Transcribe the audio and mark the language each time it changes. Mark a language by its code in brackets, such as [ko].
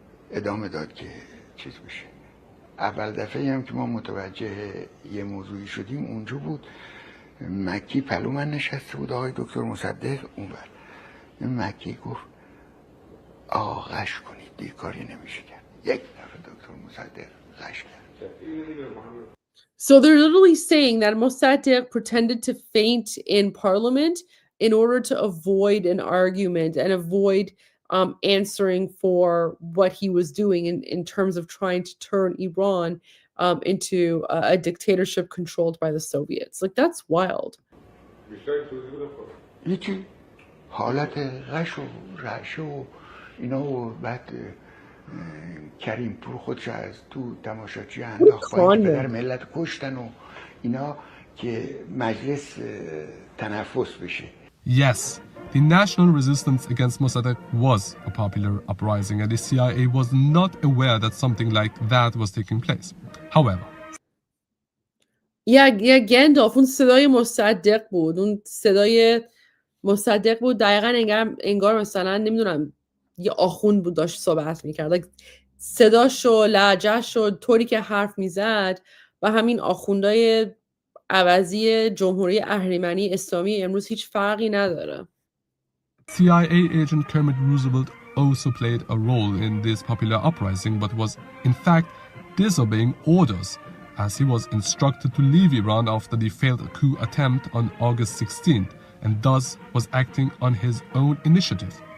[fa] ادامه داد که چیز بشه. اول دفعه هم که ما متوجه یه موضوعی شدیم اونجا بود. مکی پلو من نشسته بود، آقای دکتر مصدق اونور. مکی گفت آقا غش کنید، دیگه کاری نمیشه کرد. یک دفعه دکتر مصدق غش کرد. [en] So they're literally saying that Mossadegh pretended to faint in parliament in order to avoid an argument and avoid answering for what he was doing in terms of trying to turn Iran into a dictatorship controlled by the Soviets. Like, that's wild. [fa] هیچی حالت غش و رعشه و اینا و بعد کریم پور خودش از تو تماشاچی انداخت پایین که پدر ملت کشتن و اینا که مجلس تنفس بشه. [en] Yes, the national resistance against Mossadegh was a popular uprising and the CIA was not aware that something like that was taking place. However, [fa] یا گندالف اون صدای مصدق بود. اون صدای مصدق بود دقیقا انگار مثلا نمیدونم یه آخوند بود داشت صحبت میکرد. like صداش و لهجه‌ش و طوری که حرف میزد و همین آخوندهای عوضی جمهوری اهریمنی اسلامی امروز هیچ فرقی نداره. [en] CIA agent Kermit Roosevelt also played a role in this popular uprising but was in fact disobeying orders as he was instructed to leave Iran after the failed coup attempt on August 16th and thus was acting on his own initiative.